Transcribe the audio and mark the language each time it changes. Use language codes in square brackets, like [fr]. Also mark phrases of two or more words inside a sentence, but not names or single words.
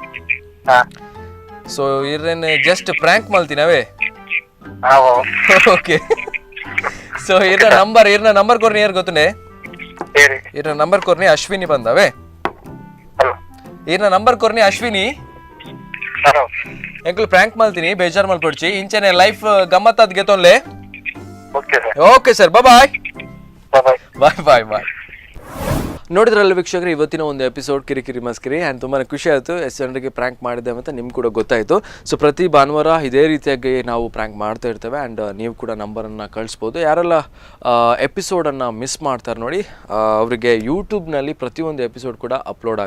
[tcy] ಸೊ ಇರ್ರೇನ್ [en] just prank [tcy] ಮಲ್ತೀನವೇ ಓಕೆ ಸೊ ಇರ್ನ ನಂಬರ್ ಕೊರ್ನಿ ಯಾರು ಗೊತ್ತುಂಡೆ ಇರ್ನ ನಂಬರ್ ಕೊರ್ನಿ ಅಶ್ವಿನಿ ಬಂದವೆ ಇರ್ನ ನಂಬರ್ ಕೊರ್ನಿ ಅಶ್ವಿನಿ ಎಂಕಲ್ ಪ್ರ್ಯಾಂಕ್ ಮಲ್ತೀನಿ ಬೇಜಾರ್ ಮಲ್ಪಡ್ಚಿ ಇಂಚೆನೆ ಲೈಫ್ ಗಮ್ಮತ್ತಾದ್ ಗೆತೊನ್ಲೆ [en] okay sir bye [kn] ನೋಡಿದ್ರಲ್ಲ ವೀಕ್ಷಕರು ಇವತ್ತಿನ ಒಂದು ಎಪಿಸೋಡ್ ಕಿರಿಕಿರಿ ಮಸ್ಕಿರಿ ಆ್ಯಂಡ್ ತುಂಬಾ ಖುಷಿ ಆಯಿತು ಎಷ್ಟು ಜನರಿಗೆ ಪ್ರ್ಯಾಂಕ್ ಮಾಡಿದೆ ಅಂತ ನಿಮ್ಗೆ ಕೂಡ ಗೊತ್ತಾಯಿತು ಸೊ ಪ್ರತಿ ಭಾನುವಾರ ಇದೇ ರೀತಿಯಾಗಿ ನಾವು ಪ್ರ್ಯಾಂಕ್ ಮಾಡ್ತಾ ಇರ್ತೇವೆ ಆ್ಯಂಡ್ ನೀವು ಕೂಡ ನಂಬರನ್ನು ಕಳಿಸ್ಬೋದು ಯಾರೆಲ್ಲ ಎಪಿಸೋಡನ್ನು ಮಿಸ್ ಮಾಡ್ತಾರೆ ನೋಡಿ ಅವರಿಗೆ ಯೂಟ್ಯೂಬ್ನಲ್ಲಿ ಪ್ರತಿಯೊಂದು ಎಪಿಸೋಡ್ ಕೂಡ ಅಪ್ಲೋಡ್